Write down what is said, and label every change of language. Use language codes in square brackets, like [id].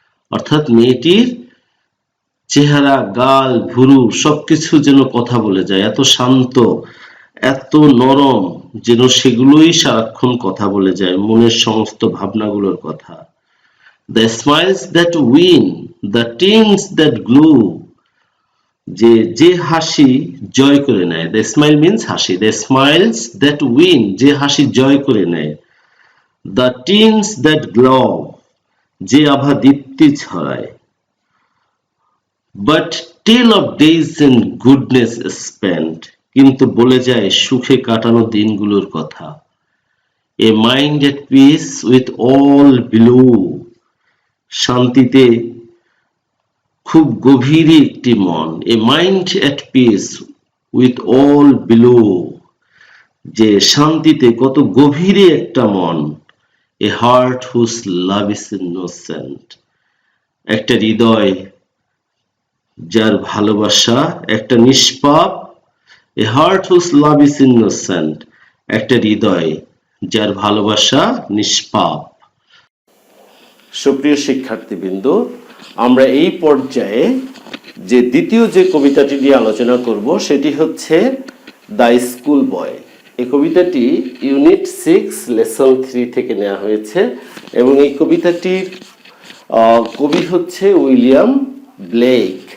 [bn] অর্থাৎ মেয়েটির চেহারা, গাল, ভুরু সবকিছু যেন কথা বলে যায়, এত শান্ত, এত নরম, যেন সেগুলোই সারাক্ষণ কথা বলে যায়, মনের সমস্ত ভাবনাগুলোর কথা। [en] The smiles that win, the tears that glow, [bn] যে হাসি জয় করে নেয়। [en] The smile means হাসি। The smiles that win, [bn] যে হাসি জয় করে নেয়। [en] The tears that glow, [bn] যে আভা দীপ্তি ছড়ায়। [en] But tale of days in goodness spent, [bn] কিন্তু বলে যায় সুখে কাটানো দিনগুলোর কথা। [en] A mind at peace with all below, [bn] শান্তিতে খুব গভীরে একটি মন। [en] A mind at peace with all below, [bn] যে শান্তিতে কত গভীরে একটা মন। [en] A heart whose love is innocent, [bn] একটা হৃদয় যার ভালোবাসা একটা নিষ্পাপ। [en] A heart whose love is innocent, [bn] একটা হৃদয় যার ভালোবাসা নিষ্পাপ। সুপ্রিয় শিক্ষার্থীবৃন্দ, আমরা এই পর্যায়ে যে দ্বিতীয় যে কবিতাটি নিয়ে আলোচনা করব সেটি হচ্ছে দ্য স্কুল বয়। এই কবিতাটি ইউনিট 6 লেসন 3 থেকে নেওয়া হয়েছে এবং এই কবিতাটির কবি হচ্ছে উইলিয়াম ব্লেক।